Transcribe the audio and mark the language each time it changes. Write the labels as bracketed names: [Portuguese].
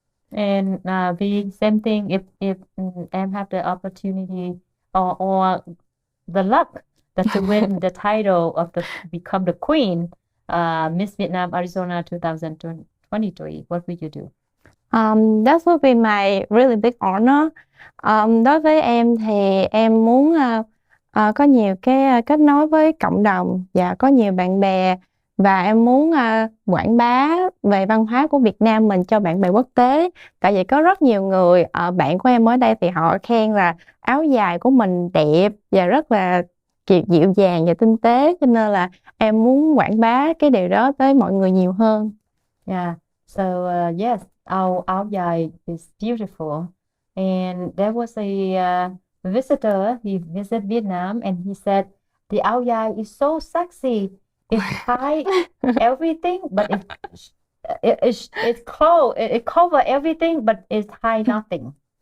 [English] And the same thing if em have the opportunity or the luck that to win the title of become the queen, Miss Vietnam Arizona 2023, what would you do? That would be my really big honor. [Vietnamese] Đối với em thì em muốn có nhiều cái kết nối với cộng đồng và có nhiều bạn bè, và em muốn quảng bá về văn hóa của Việt Nam mình cho bạn bè quốc tế. Tại vì có rất nhiều người, bạn của em ở đây thì họ khen là áo dài của mình đẹp và rất là dịu dàng và tinh tế, cho nên là em muốn quảng bá cái điều đó tới mọi người nhiều hơn. [English] Yeah, so yes, our áo dài is beautiful, and there was a visitor. He visited Vietnam, and he said the áo dài is so sexy. It hide everything, but it cover everything, but it hide nothing.